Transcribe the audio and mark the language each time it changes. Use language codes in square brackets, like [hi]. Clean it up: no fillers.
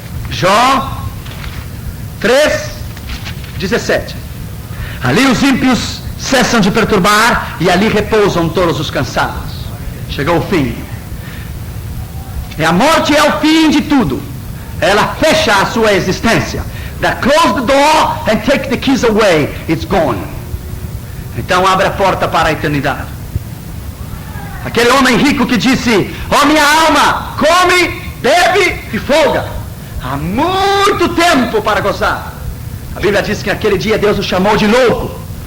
[pt] Jó 3, 17. Ali os ímpios cessam de perturbar e ali repousam todos os cansados. Chegou o fim. E a morte é o fim de tudo. Ela fecha a sua existência. [en] That close the door and take the keys away. It's gone. [pt] Então abre a porta para a eternidade. Aquele homem rico que disse: ó minha alma, come, bebe e folga. Há muito tempo para gozar. A Bíblia diz que naquele dia Deus o chamou de louco.